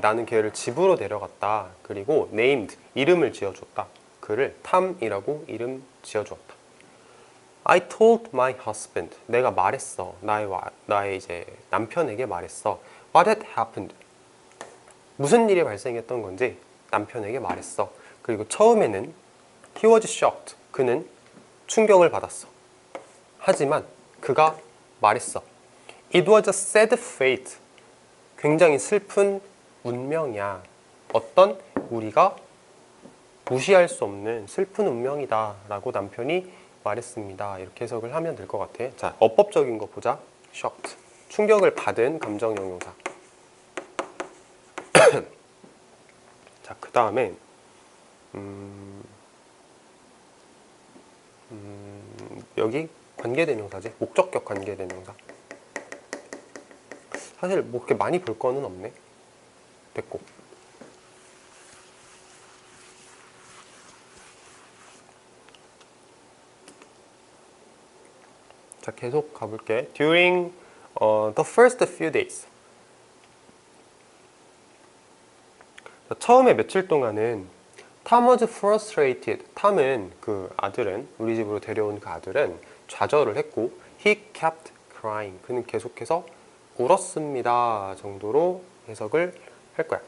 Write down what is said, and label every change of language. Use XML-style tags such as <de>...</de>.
<ko>나는 걔를 집으로 데려갔다. 그리고 named, 이름을 지어줬다. 그를 탐이라고 이름 지어주었다.</ko> <en>I told my husband.</en> <ko>내가 말했어. 나의 이제 남편에게 말했어.</ko> <en>What had happened?</en> <ko>무슨 일이 발생했던 건지 남편에게 말했어. 그리고 처음에는</ko> <en>he was shocked.</en> <ko>그는 충격을 받았어. 하지만 그가 말했어.</ko> <en>It was a sad fate.</en> <ko>굉장히 슬픈 운명이야. 어떤 우리가 무시할 수 없는 슬픈 운명이다 라고 남편이 말했습니다. 이렇게 해석을 하면 될 것 같아. 자, 어법적인 거 보자. shocked. 충격을 받은 감정형용사. 자, 그 다음에 여기 관계대명사지. 목적격 관계대명사. 사실 뭐 그렇게 많이 볼 거는 없네. 됐고. 자, 계속 가볼게.</ko> <en>During the first few days.</en> <ko>자, 처음에 며칠 동안은</ko> <en>Tom was frustrated.</en> <ko>탐은 그 아들은 우리 집으로 데려온 그 아들은 좌절을 했고</ko> <en>He kept crying.</en> <ko>그는 계속해서 울었습니다 정도로 해석을 할 거야.</ko>